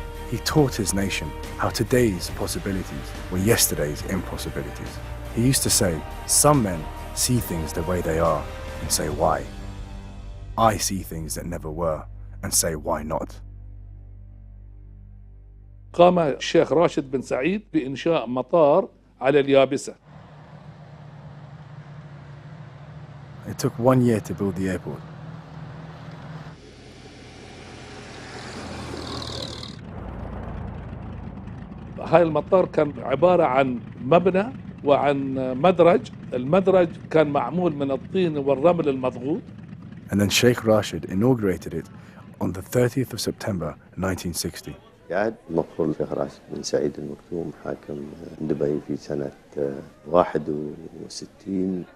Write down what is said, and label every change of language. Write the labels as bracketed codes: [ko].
[en] He taught his nation how today's possibilities were yesterday's impossibilities. He used to say, some men see things the way they are and say why. I see things that never were and say why not. [ar] قام الشيخ راشد بن سعيد بإنشاء مطار على اليابسة. [en] It took 1 year to build the airport. [ar] هاي المطار كان عبارة عن مبنى وعن مدرج. المدرج كان معمول من الطين والرمل المضغوط. [en] And then Sheikh Rashid inaugurated it on the 30th of September 1960. [ar] قعد مقر الشيخ راشد بن سعيد المكتوم حاكم دبي في سنة 61.